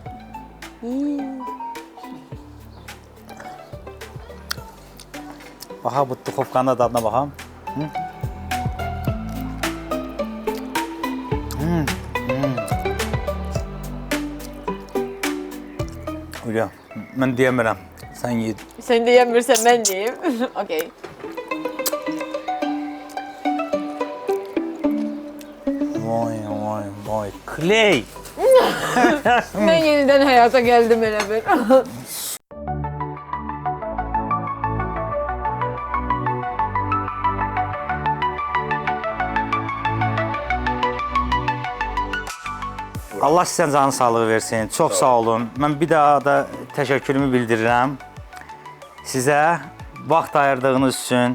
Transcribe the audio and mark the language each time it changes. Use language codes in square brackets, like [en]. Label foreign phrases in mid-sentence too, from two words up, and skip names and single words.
[az] Baxa bu duxovkanın da dadına baxam. Hülya, mən deyəmirəm. Sən yed. [tr] Sen diyemiyorsan ben diyeyim. Okey. Vay, vay, vay. Clay. Ben yeniden hayata geldim hele bir. [az] Allah sizə canı sağlığı versin. Çox sağ olun. Mən bir daha da təşəkkürümü bildirirəm. Sizə vaxt ayırdığınız üçün.